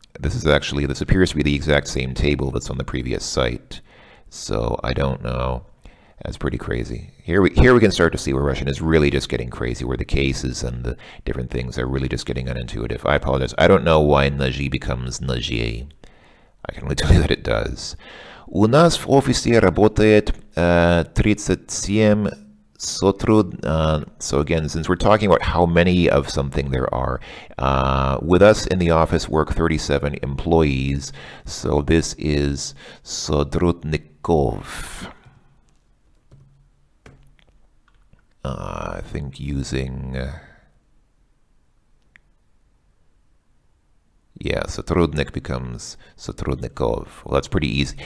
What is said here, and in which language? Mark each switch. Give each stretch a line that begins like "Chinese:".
English: This appears to be the exact same table that's on the previous site. So I don't know. That's pretty crazy. Here we can start to see where Russian is really just getting crazy, where the cases and the different things are really just getting unintuitive. I apologize. I don't know why ножи becomes ножей. I can only tell you that it does.
Russian: У нас в офисе работает 37 сотрудников.
English: So again, since we're talking about how many of something there are, with us in the office work 37 employees. So this is сотрудников. I think using сотрудник becomes сотрудников. Well, that's pretty easy.